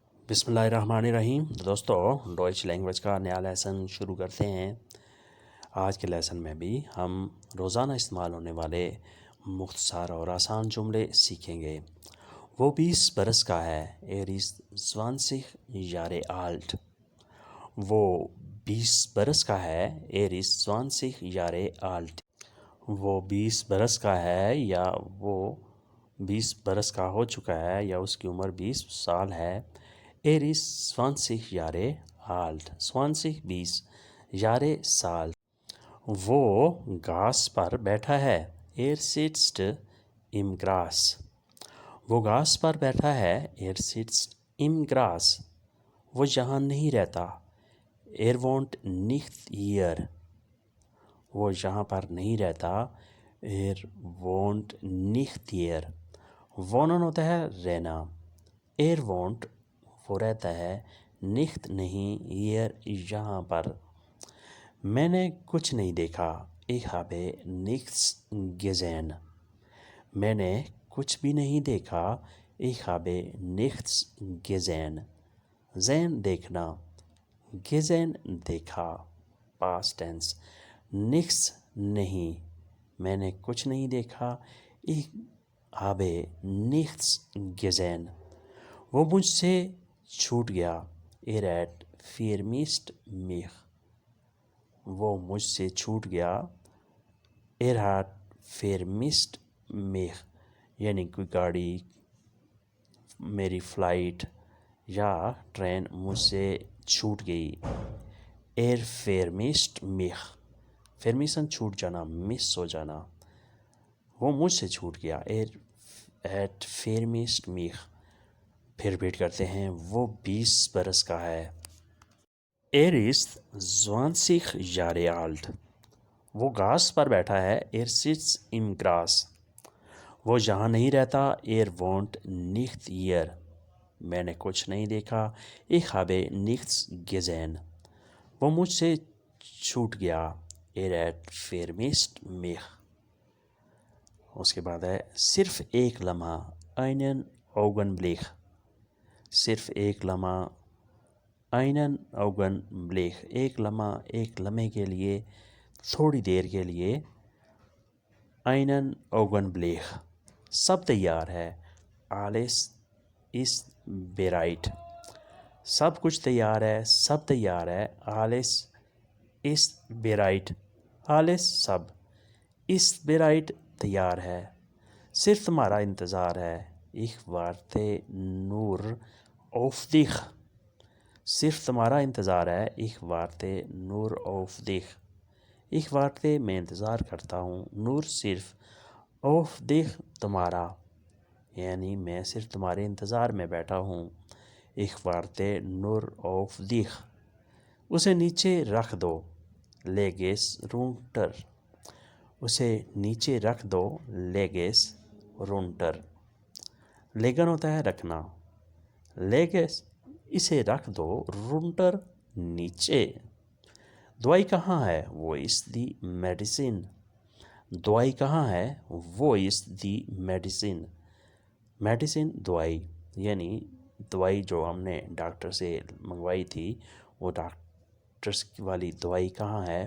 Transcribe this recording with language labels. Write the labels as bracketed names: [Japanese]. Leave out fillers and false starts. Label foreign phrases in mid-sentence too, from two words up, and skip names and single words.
[Hindi] बिस्मिल्लाहिर्रहमानिर्रहीम। दोस्तों, डॉइच लैंग्वेज का नया लेसन शुरू करते हैं। आज के लेसन में भी हम रोज़ाना इस्तेमाल होने वाले मुख्तसर और आसान जुमले सीखेंगे। वो 20 बरस का है, [German] er ist 20 Jahre alt। [Hindi] वो 20 बरस का है, [German] er ist 20 Jahre alt। [Hindi] वो 20 बरस का है या वो 20 बरस का हो चुका है या उसकी उम्र 20 साल है। [German] Er ist 20 Jahre alt। [Hindi] 20 20 Jahre साल। वो घास पर बैठा है। [German] Er sitzt im Gras। [Hindi] वो घास पर बैठा है। [German] Er sitzt im Gras। [Hindi] वो यहाँ नहीं रहता। [German] Er wohnt nicht hier। [Hindi] वो यहाँ पर नहीं रहता। [German] Er wohnt nicht hier। [Hindi] wohnen होता है रहना। [German] Er wohnt [Hindi] वो रहता है, nicht नहीं, hier यहाँ पर। मैंने कुछ नहीं देखा। [German] Ich habe nichts gesehen। [Hindi] मैंने कुछ भी नहीं देखा। [German] Ich habe nichts gesehen। [Hindi] sehen देखना, gesehen देखा, [English] past tense। [Hindi] nichts नहीं, मैंने कुछ नहीं देखा। [German] Ich habe nichts gesehen। [Hindi] वो मुझसे छूट गया। [German] Er hat vermisst mich। [Hindi] वो मुझसे छूट गया। [German] Er hat vermisst mich [Hindi] यानी कोई गाड़ी, मेरी फ़्लाइट या ट्रेन मुझसे छूट गई। [German] Er vermisst mich। [Hindi] vermissen छूट जाना, मिस हो जाना। वो मुझसे छूट गया। [German] Er hat vermisst mich। [Hindi] फिर रिपीट करते हैं। वो 20 बरस का है। [German] Er ist 20 Jahre alt। [Hindi] वो घास पर बैठा है। [German] Er sitzt im Gras। [Hindi] वो यहाँ नहीं रहता। [German] Er wohnt nicht hier। [Hindi] मैंने कुछ नहीं देखा। [German] Ich habe nichts gesehen। [Hindi] वो मुझसे छूट गया। [German] Er hat vermisst mich। [Hindi] उसके बाद है सिर्फ एक लम्हा, [German] einen Augenblick। [Hindi] सिर्फ एक लम्हा, [German] einen Augenblick। [Hindi] एक लम्हा, एक लम्हे के लिए, थोड़ी देर के लिए। [German] einen Augenblick। [Hindi] सब तैयार है। [German] alles ist bereit। [Hindi] सब कुछ तैयार है, सब तैयार है। [German] alles ist bereit। alles सब, ist bereit [Hindi] तैयार है। सिर्फ तुम्हारा इंतज़ार है। [German] ich warte nur auf dich। [Hindi] सिर्फ तुम्हारा इंतज़ार है। [German] ich warte nur auf dich। ich warte [Hindi] मैं इंतज़ार करता हूँ। nur सिर्फ, [German] auf dich [Hindi] तुम्हारा, यानी मैं सिर्फ तुम्हारे इंतज़ार में बैठा हूँ। [German] ich warte nur auf dich। [Hindi] उसे नीचे रख दो, [German] leg es runter। [Hindi] उसे नीचे रख दो, [German] leg es runter। [Hindi] लेगन होता है रखना। [German] leg es [Hindi] इसे रख दो, runter नीचे। दवाई कहाँ है? [German] Wo ist die Medizin. [Hindi] दवाई कहाँ है? [German] Wo ist die Medizin. [Hindi] मेडिसिन दवाई, यानी दवाई जो हमने डॉक्टर से मंगवाई थी, वो डॉक्टर्स वाली दवाई कहाँ है?